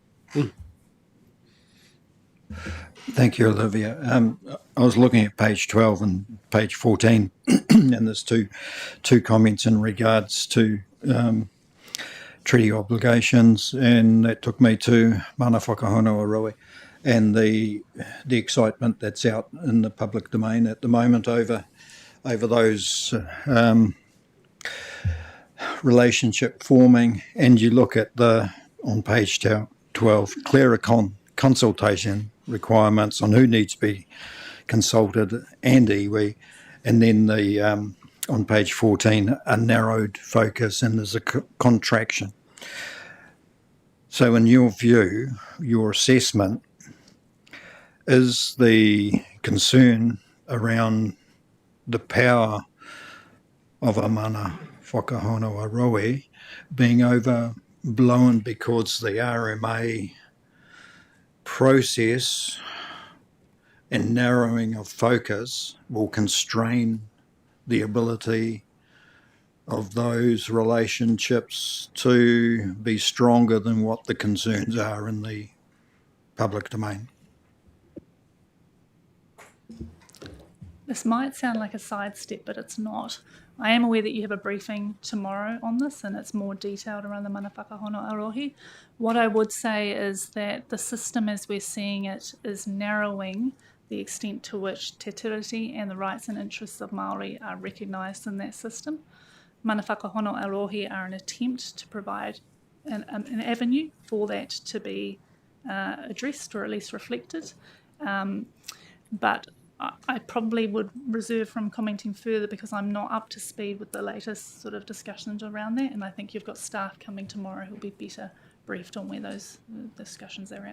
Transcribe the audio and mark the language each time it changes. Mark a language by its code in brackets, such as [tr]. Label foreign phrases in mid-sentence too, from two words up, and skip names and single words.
[en] Thank you, Olivia. I was looking at page 12 and page 14, and there's two comments in regards to treaty obligations, and that took me to [mi] mana whakahono Aroi [en] and the excitement that's out in the public domain at the moment over those relationship forming. And you look at on page 12, clearer consultation requirements on who needs to be consulted and iwi, and then on page 14 a narrowed focus, and there's a contraction. So in your view, your assessment, is the concern around the power of a [mi] mana whakahono Aroi [en] being overblown because the RMA process and narrowing of focus will constrain the ability of those relationships to be stronger than what the concerns are in the public domain? This might sound like a sidestep, but it's not. I am aware that you have a briefing tomorrow on this, and it's more detailed around the [mi] mana whakahono Arohi. [en] What I would say is that the system as we're seeing it is narrowing the extent to which [mi] te tiriti [en] and the rights and interests of Māori are recognised in that system. [mi] Mana whakahono Arohi [en] are an attempt to provide an avenue for that to be addressed, or at least reflected. But I probably would reserve from commenting further because I'm not up to speed with the latest sort of discussions around that, and I think you've got staff coming tomorrow who'll be better briefed on where those discussions are at.